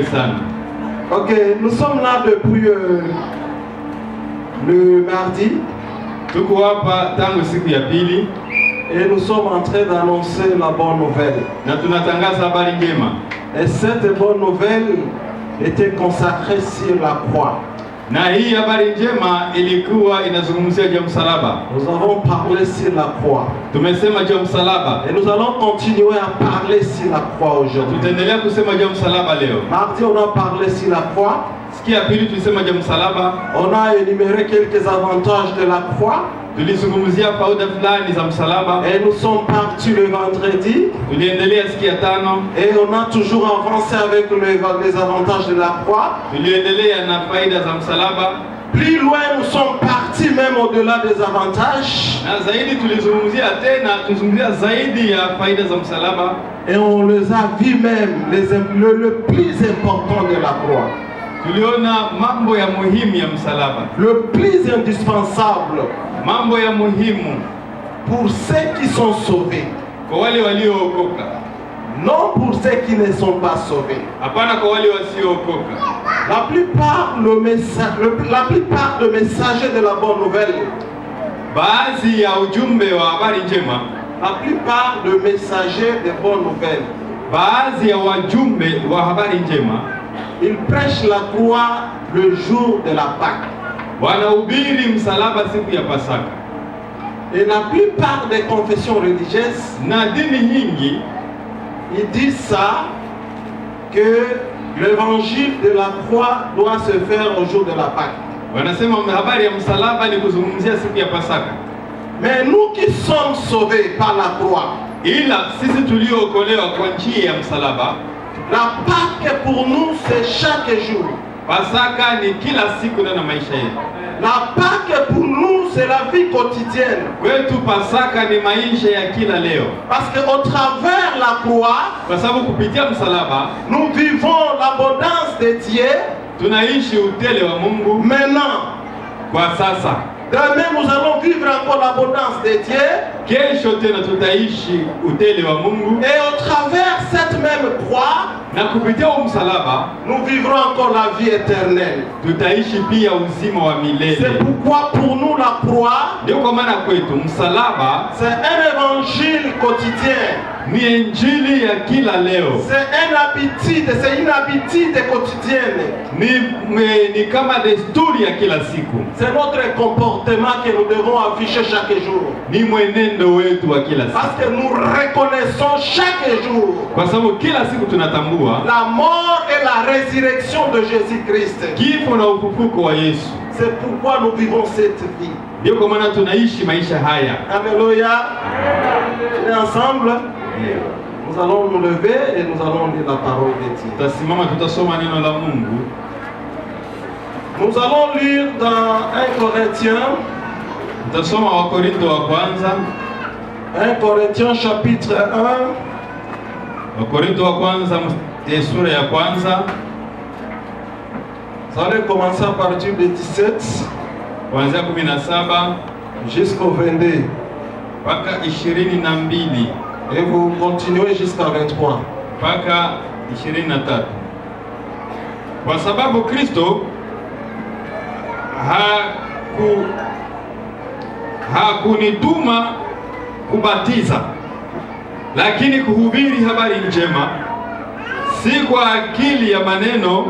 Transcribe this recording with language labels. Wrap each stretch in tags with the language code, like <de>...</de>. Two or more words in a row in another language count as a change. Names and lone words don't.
<fr>Ok, nous sommes là depuis le mardi. Et nous sommes en train d'annoncer la bonne nouvelle. Et cette bonne nouvelle était consacrée sur la croix.</fr> <sw>Na hii habari njema ilikuwa inazungumzia juu ya msalaba.</sw> <fr>Nous avons parlé sur la croix.</fr> <sw>Tumesema juu ya msalaba.</sw> <fr>Et nous allons continuer à parler sur la croix aujourd'hui.</fr> <sw>Tutaendelea kusema juu ya msalaba leo.</sw> <fr>Mardi on a parlé sur la croix.</fr> <sw>Siku ya pili tulisema juu ya msalaba.</sw> <fr>On a énuméré quelques avantages de la croix.</fr> <sw>Tulizungumzia faida fulani za msalaba.</sw> <fr>Et nous sommes partis le vendredi.</fr> <sw>Tuliendelea siku ya tano.</sw> <fr>Et on a toujours avancé avec les avantages de la croix.</fr> <sw>Tuliendelea na faida za msalaba.</sw> <fr>Plus loin nous sommes partis même au-delà des avantages.</fr> <sw>Na zaidi tulizungumzia tena, tulizungumzia zaidi ya faida za msalaba.</sw> <fr>Et on les a vus même le plus important de la croix.</fr> <sw>Tuliona mambo ya muhimu ya msalaba.</sw> <fr>Le plus indispensable.</fr> <sw>Mambo ya muhimu</sw> <fr>pour ceux qui sont sauvés.</fr> <sw>Kwa wale waliookoka.</sw> <fr>Non pour ceux qui ne sont pas sauvés.</fr> <sw>Hapana kwa wale wasiookoka.</sw> <fr>La plupart de messagers de la bonne nouvelle.</fr> <sw>Baadhi ya ujumbe wa habari njema.</sw> <fr>La plupart de messagers de bonne nouvelle.</fr> <sw>Baadhi ya wajumbe wa habari njema.</sw> <fr>Ils prêchent la croix le jour de la Pâque.</fr> <sw>Wanahubiri msalaba siku ya Pasaka.</sw> <fr>Et la plupart des confessions religieuses,</fr> <sw>na dini nyingi,</sw> <fr>ils disent ça, que l'évangile de la croix doit se faire au jour de la Pâque.</fr> <sw>Wanasema habari ya msalaba ni kuzungumzia siku ya Pasaka.</sw> <fr>Mais nous qui sommes sauvés par la croix,</fr> <sw>ila sisi tuliookolewa kwa njia ya msalaba,</sw> <fr>la Pâque pour nous c'est chaque jour.</fr> <sw>Pasaka ni kila siku na maisha yetu.</sw> <fr>La Pâque pour nous c'est la vie quotidienne.</fr> <sw>Kwetu Pasaka ni maisha ya kila leo.</sw> <fr>Parce que au travers la croix,</fr> <sw>kwa sababu kupitia msalaba,</sw> <fr>nous vivons l'abondance de Dieu.</fr> <sw>Tunaishi utele wa Mungu.</sw> <fr>Maintenant,</fr> <sw>kwa sasa.</sw> <fr>Demain nous allons vivre encore l'abondance de Dieu.</fr> <sw>Kesho tena tutaishi utele wa Mungu.</sw> <fr>Et au travers cette même croix,</fr> <sw>na kupitia msalaba,</sw> <fr>nous vivrons encore la vie éternelle.</fr> <sw>Tutaishi pia uzima wa milele.</sw> <fr>C'est pourquoi pour nous la croix,</fr> <sw>ndio kwa maana kwetu msalaba,</sw> <fr>c'est un évangile quotidien.</fr> <sw>Ni injili ya kila leo.</sw> <fr>C'est une habitude quotidienne.</fr> <sw>Ni kama desturi ya kila siku.</sw> <fr>C'est notre comportement que nous devons afficher chaque jour.</fr> <sw>Ni mwenendo wetu wa kila siku.</sw> <fr>Parce que nous reconnaissons chaque jour.</fr> <sw>Kwa sababu kila siku tunatambua</sw> <fr>la mort et la résurrection de Jésus-Christ.</fr> <sw>Kifo na ufufuko wa Yesu.</sw> <fr>C'est pourquoi nous vivons cette vie.</fr> <sw>Ndio kwa maana tunaishi maisha haya.</sw> <fr>Alléluia. On est ensemble. Nous allons nous lever et nous allons lire la parole de Dieu.</fr> <sw>Tutasimama tutasoma neno la Mungu.</sw> <fr>Nous allons lire dans 1 Corinthiens.</fr> <sw>Tutasoma Wakorintho wa kwanza.</sw> <fr>1 Corinthiens chapitre 1.</fr> <sw>Wakorintho wa kwanza sura ya kwanza.</sw> <fr>Vous allez commencer à partir de 17</fr> <sw>kuanzia 17</sw> <fr>jusqu'au 22.</fr> <sw>mpaka 22</sw> <fr>Et vous continuez jusqu'à 23.</fr> <sw>mpaka 23. Kwa sababu Kristo hakunituma kubatiza, lakini kuhubiri habari njema, si kwa akili ya maneno.</sw>